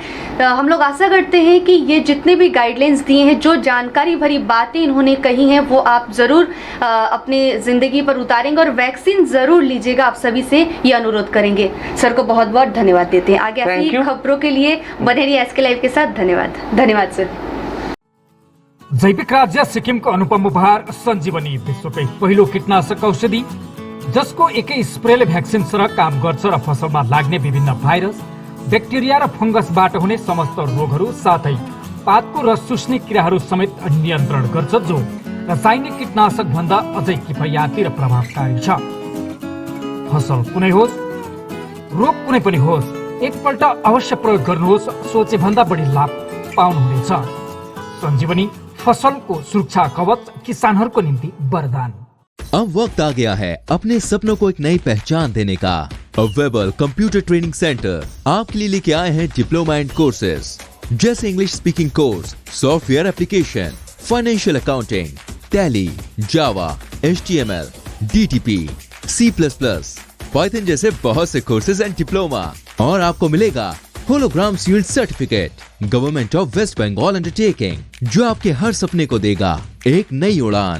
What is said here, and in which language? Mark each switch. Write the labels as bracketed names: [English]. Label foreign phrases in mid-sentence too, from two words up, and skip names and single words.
[Hindi] हम लोग आशा करते हैं कि ये जितने भी गाइडलाइंस दिए हैं, जो जानकारी भरी बातें इन्होंने कही हैं, वो आप ज़रूर अपनी ज़िंदगी पर उतारेंगे और वैक्सीन ज़रूर लीजिएगा। आप सभी से ये अनुरोध करेंगे। सर को बहुत बहुत धन्यवाद देते हैं। आगे ऐसी खबरों के लिए बने रहिए एसके लाइव के साथ। धन्यवाद सर। [Nepali] जैविक राज्य सिक्किमको अनुपम उपहार सञ्जीवनी, विश्वकै पहिलो कीटनाशक औषधि जसको एकै स्प्रेले भ्याक्सिन सरह काम गर्छ र फसलमा लाग्ने विभिन्न भाइरस, ब्याक्टेरिया र फंगसबाट हुने समस्त रोगहरू साथै पातको रस चुस्ने किराहरू समेत नियन्त्रण गर्छ, जो रासायनिक कीटनाशक भन्दा अझै किफायती र प्रभावकारी छ। फसल कुनै होस्, रोग कुनै पनि होस्, एकपल्ट अवश्य प्रयोग गर्नुहोस्, सोचे भन्दा बढी लाभ पाउनुहुनेछ। सञ्जीवनी फसल को सुरक्षा कवच, किसानहरूको निम्ति वरदान। [Hindi] अब वक्त आ गया है अपने सपनों को एक नई पहचान देने का। वेबल कंप्यूटर ट्रेनिंग सेंटर आपके लिए लेके आए हैं [English] diploma and courses, [Hindi] जैसे [English] English speaking course, software application, financial accounting, [Hindi] टैली, जावा, HTML, DTP, C++, पाइथन जैसे बहुत से [English] courses and diploma [Hindi] और आपको मिलेगा [English] hologram shield certificate government of West Bengal undertaking [Hindi] जो आपके हर सपने को देगा एक नई उड़ान।